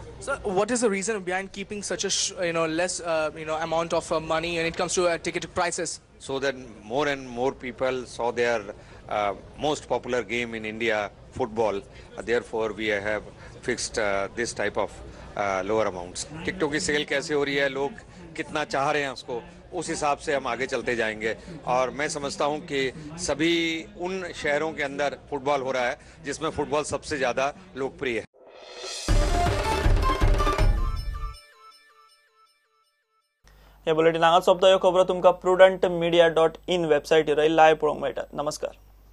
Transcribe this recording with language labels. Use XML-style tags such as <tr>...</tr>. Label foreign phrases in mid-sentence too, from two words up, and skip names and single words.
<en>So what is the reason behind keeping such a less amount of money when it comes to ticket prices? So that more and more people saw their most popular game in India, football. Therefore we have fixed this type of lower amounts.</en> <hi>टिकटों की सेल कैसे हो रही है, लोग कितना चाह रहे हैं उसको, उस हिसाब से हम आगे चलते जाएंगे. और मैं समझता हूं कि सभी उन शहरों के अंदर फुटबॉल हो रहा है जिसमें फुटबॉल सबसे ज़्यादा लोकप्रिय है.</hi> <kok>हे बुलेटिन हांगा सोंपता. ह्यो खबरो तुमकां prudentmedia.in वेबसायटीर लायव्ह पळोवंक मेळटात. नमस्कार.</kok>